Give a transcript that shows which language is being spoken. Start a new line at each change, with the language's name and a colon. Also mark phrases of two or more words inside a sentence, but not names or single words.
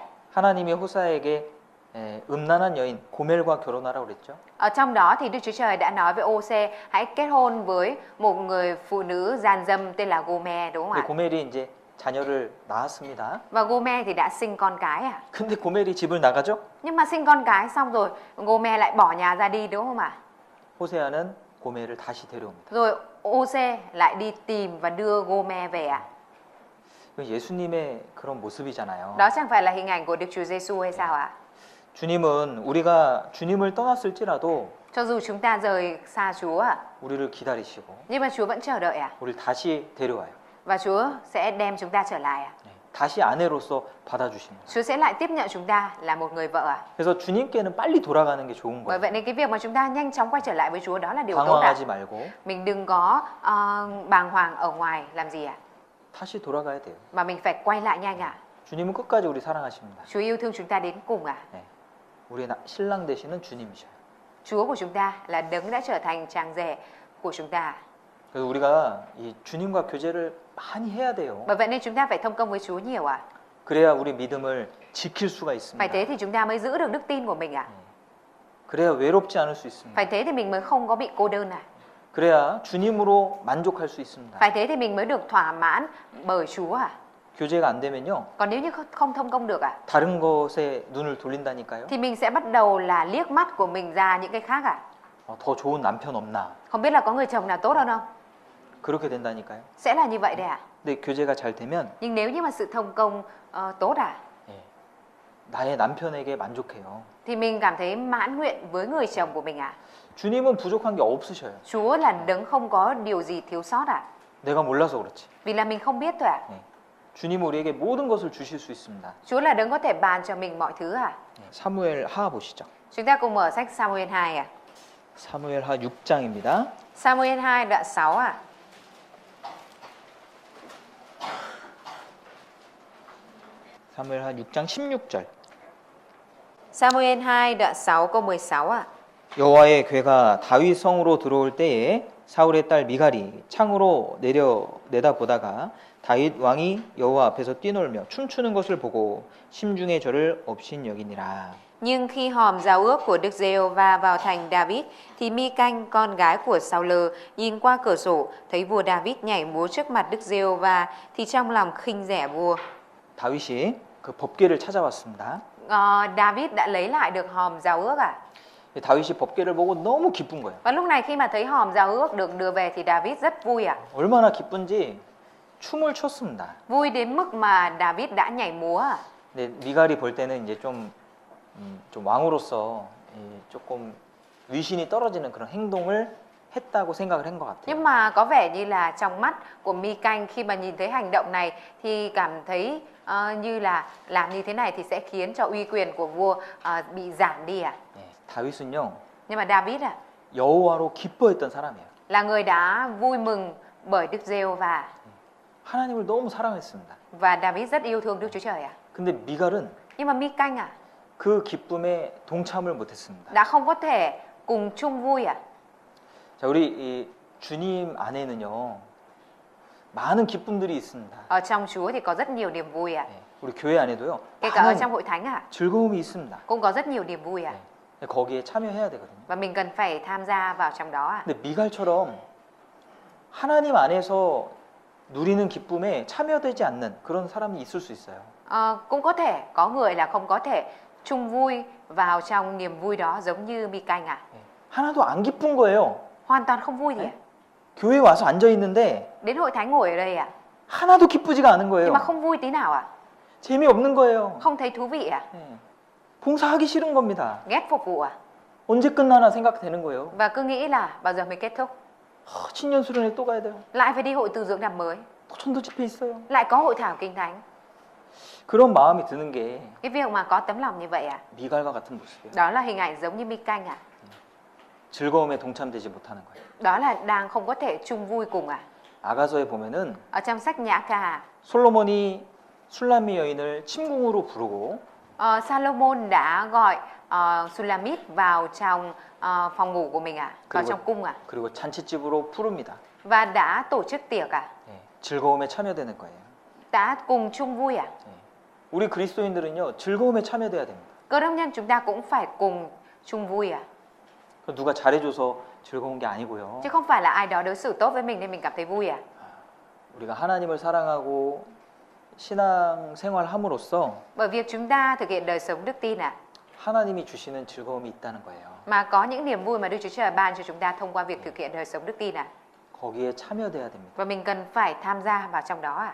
Korean: 하나님이 호세아에게 음란한 여인 고멜과 결혼하라고 그랬죠.
Vietnamese: Ở trong đó thì Đức Chúa Trời đã nói với Ô-sê hãy kết hôn với một người phụ nữ gian dâm tên là Gô-me đúng không
Korean: 근데
Vietnamese: ạ?
Korean: 고멜이 이제 자녀를 낳았습니다.
Vietnamese: Và Gô-me thì đã sinh con cái à?
Korean: 근데 고멜이 집을 나가죠?
Vietnamese: Nhưng mà sinh con cái xong rồi Gô-me lại bỏ nhà ra đi đúng không ạ?
Korean: 호세아는 고멜을 다시 데려옵니다.
Vietnamese: Rồi Ô-sê lại đi tìm và đưa Gô-me về à?
Korean: 예수님의 그런 모습이잖아요.
Vietnamese: Đó chẳng phải là hình ảnh của Đức Chúa Giêsu hay sao ạ?
Korean: 주님은 우리가 주님을 떠났을지라도
Vietnamese: Cho dù chúng ta rời xa Chúa à,
Korean: 우리를 기다리시고
Vietnamese: nhưng mà Chúa vẫn chờ đợi à?
Korean: 우리를 다시 데려와요.
Vietnamese: Và Chúa sẽ đem chúng ta trở lại à?
Korean: 다시 아내로서 받아주십니다.
Vietnamese: Chúa sẽ lại tiếp nhận chúng ta là một người vợ à?
Korean: 그래서 주님께는 빨리 돌아가는 게 좋은
Vietnamese: Bởi
Korean: 거예요.
Vietnamese: vậy nên cái việc mà chúng ta nhanh chóng quay trở lại với Chúa đó là điều tốt ạ.
Korean: 방황하지 말고
Vietnamese: Mình đừng có bàng hoàng ở ngoài làm gì ạ?
Korean: 다시 돌아가야 돼요.
Vietnamese: Mà mình phải quay lại nhanh ạ.
Korean: 주님은 끝까지 우리 사랑하십니다.
Vietnamese: Chúa yêu thương chúng ta đến cùng ạ.
Korean: 네. 우리의 신랑 되시는 주님이셔요.
Vietnamese: Chúa của chúng ta là đấng đã trở thành chàng rể của chúng ta.
Korean: 그래서 우리가 이 주님과 교제를 많이 해야 돼요.
Vietnamese: Bởi vậy nên chúng ta phải thông công với Chúa nhiều ạ.
Korean: 그래야 우리 믿음을 지킬 수가 있습니다.
Vietnamese: Phải thế thì chúng ta mới giữ được đức tin của mình ạ.
Korean: 그래야 외롭지 않을 수 있습니다.
Vietnamese: Phải thế thì mình mới không có bị cô đơn ạ.
Korean: 그래야 주님으로 만족할 수 있습니다.
Vietnamese: Phải thế thì mình mới được thỏa mãn bởi Chúa ạ.
Korean: 교제가 안 되면요.
Vietnamese: Còn nếu như không thông công được ạ,
Korean: 다른 것에 눈을 돌린다니까요.
Vietnamese: thì mình sẽ bắt đầu là liếc mắt của mình ra những cái khác ạ.
Korean: 더 좋은 남편 없나?
Vietnamese: Không biết là có người chồng nào tốt hơn không?
Korean: 그렇게 된다니까요.
Vietnamese: Sẽ là như vậy đấy ạ.
Korean: 근데 교제가 잘 되면
Vietnamese: Nhưng nếu như mà sự thông công tốt à,
Korean: 예, 나의 남편에게 만족해요.
Vietnamese: thì mình cảm thấy mãn nguyện với người chồng của mình ạ.
Korean: 주님은 부족한 게 없으셔요.
Vietnamese: Chúa là đấng không có điều gì thiếu sót ạ.
Korean: 내가 몰라서 그렇지.
Vietnamese: Vì là mình không biết thôi ạ.
Korean: 주님은 우리에게 모든 것을 주실 수 있습니다.
Vietnamese: Chúa là đấng có thể ban cho mình mọi thứ ạ.
Korean: 사무엘 하 보시죠.
Vietnamese: Chúng ta cùng mở sách Samuel 2 ạ.
Korean: 사무엘 하 6장입니다.
Vietnamese: Samuel 2 đoạn 6 ạ.
Korean: 사무엘 하 6장 16절.
Vietnamese: Samuel 2 đoạn 6 câu 16 ạ.
Korean: 여호와의 괴가 다윗 성으로 들어올 때에 사울의 딸 미갈이 창으로 내다보다가 다윗 왕이 여호와 앞에서 뛰놀며 춤추는 것을 보고 심중에 저를 업신여기니라.
Vietnamese: Nhưng khi hòm giao ước của Đức Giê-hô-va vào thành David, thì Mi-canh con gái của Sao-lơ nhìn qua cửa sổ thấy vua David nhảy múa trước mặt Đức Giê-hô-va, thì trong lòng khinh rẻ vua.
Korean: 다윗이 그 법궤를 찾아왔습니다.
Vietnamese: David đã lấy lại được hòm giao ước à?
Korean: 다윗이 법궤를 보고 너무 기쁜 거예요.
Vietnamese: Và lúc này khi mà thấy hòm giao ước được đưa về thì David rất vui à?
Korean: 얼마나 기쁜지 춤을 췄습니다.
Vietnamese: Vui đến mức mà David đã nhảy múa à?
Korean: 근데 미갈이 볼 때는 이제 좀 왕으로서 조금 위신이 떨어지는 그런 행동을 했다고 생각을 한 것 같아요.
Vietnamese: Nhưng mà có vẻ như là trong mắt của Mi Canh khi mà nhìn thấy hành động này thì cảm thấy như là làm như thế này thì sẽ khiến cho uy quyền của vua bị giảm đi à?
Korean: 예, 다윗은요
Vietnamese: Nhưng mà David
Korean: 여호와로 기뻐했던 사람이에요.
Vietnamese: là người đã vui mừng bởi Đức Giê-hô-va
Korean: 하나님을 너무 사랑했습니다.
Vietnamese: và David rất yêu thương Đức Chúa Trời à?
Korean: 근데 미갈은
Vietnamese: Nhưng mà Mi Canh
Korean: 그 기쁨에 동참을 못했습니다.
Vietnamese: đã không có thể cùng chung vui à?
Korean: 자, 우리 이 주님 안에는요 많은 기쁨들이 있습니다.
Vietnamese: Ở trong Chúa thì có rất nhiều niềm vui à?
Korean: 예, 우리 교회 안에도요
Vietnamese: Kể cả ở
Korean: 많은
Vietnamese: trong hội thánh
Korean: 즐거움이 있습니다.
Vietnamese: cũng có rất nhiều niềm vui à?
Korean: 예, 거기에 참여해야 되거든요.
Vietnamese: Và mình cần phải tham gia vào trong đó à?
Korean: 근데 미갈처럼 하나님 안에서 누리는 기쁨에 참여되지 않는 그런 사람이 있을 수 있어요.
Vietnamese: Cũng có thể có người là không có thể chung vui vào trong niềm vui đó giống như Mi Canh à?
Korean: 예, 하나도 안 기쁜 거예요.
Vietnamese: Hoàn toàn không vui gì à?
Korean: 교회에 와서 앉아 있는데
Vietnamese: Đến hội thánh ngồi ở đây à?
Korean: 하나도 기쁘지가 않은 거예요.
Vietnamese: Nhưng mà không vui tí nào à?
Korean: 재미없는 거예요.
Vietnamese: Không thấy thú vị à?
Korean: 예, 봉사하기 싫은 겁니다.
Vietnamese: Ghét phục vụ à?
Korean: 언제 끝나나 생각되는 거예요.
Vietnamese: Và cứ nghĩ là bao giờ mới kết thúc?
Korean: 青년 수련회 또 가야 돼요.
Vietnamese: Lại phải đi hội tu dưỡng năm mới,
Korean: 또 전도 집회 있어요.
Vietnamese: lại có hội thảo kinh thánh.
Korean: 그런 마음이 드는 게
Vietnamese: Cái việc mà có tấm lòng như vậy à?
Korean: 미갈과 같은 모습이에요.
Vietnamese: Đó là hình ảnh giống như Mi Canh à?
Korean: 즐거움에 동참되지 못하는 거예요.
Vietnamese: Đó là đang không có thể chung vui cùng à?
Korean: 아가서에 보면은
Vietnamese: Ở trong sách Nhã Ca,
Korean: 솔로몬이 술람미 여인을 침궁으로 부르고
Vietnamese: Salomon đã gọi Sulamit vào trong phòng ngủ của mình à? Vào
Korean: 그리고,
Vietnamese: trong cung à?
Korean: 그리고 잔치집으로 부릅니다.
Vietnamese: Và đã tổ chức tiệc à?
Korean: 예, 즐거움에 참여되는 거예요.
Vietnamese: Đã cùng chung vui à?
Korean: 예. 우리 그리스도인들은요 즐거움에 참여돼야 됩니다.
Vietnamese: Cơ đốc nhân chúng ta cũng phải cùng chung vui à?
Korean: 누가 잘해줘서 즐거운 게 아니고요.
Vietnamese: Chứ không phải là ai đó đối xử tốt với mình nên mình cảm thấy vui à?
Korean: 우리가 하나님을 사랑하고 신앙 생활함으로써
Vietnamese: Bởi việc chúng ta thực hiện đời sống đức tin à?
Korean: 하나님이 주시는 즐거움이 있다는 거예요.
Vietnamese: Mà có những niềm vui mà Đức Chúa Trời ban cho chúng ta thông qua việc thực hiện đời sống đức tin à?
Korean: 거기에 참여돼야 됩니다.
Vietnamese: Và mình cần phải tham gia vào trong đó à?